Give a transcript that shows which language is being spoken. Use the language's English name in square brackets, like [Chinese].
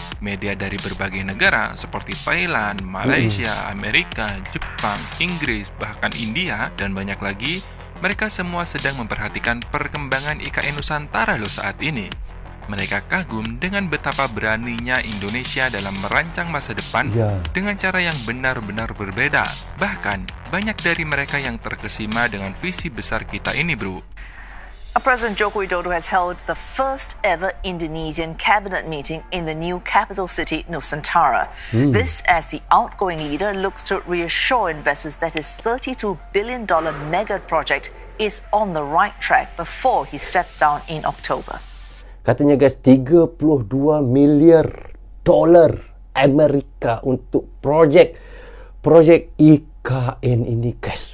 [Indonesian] Media dari berbagai negara seperti Thailand, Malaysia, Amerika, Jepang, Inggris, bahkan India, dan banyak lagi, mereka semua sedang memperhatikan perkembangan IKN Nusantara loh saat ini. Mereka kagum dengan betapa beraninya Indonesia dalam merancang masa depan dengan cara yang benar-benar berbeda. Bahkan, banyak dari mereka yang terkesima dengan visi besar kita ini bro. [English] President Joko Widodo has held the first ever Indonesian cabinet meeting in the new capital city, Nusantara. This as the outgoing leader looks to reassure investors that his $32 billion mega project is on the right track before he steps down in October. [Indonesian] Katanya guys, 32 miliar dolar Amerika untuk projek IKN ini guys.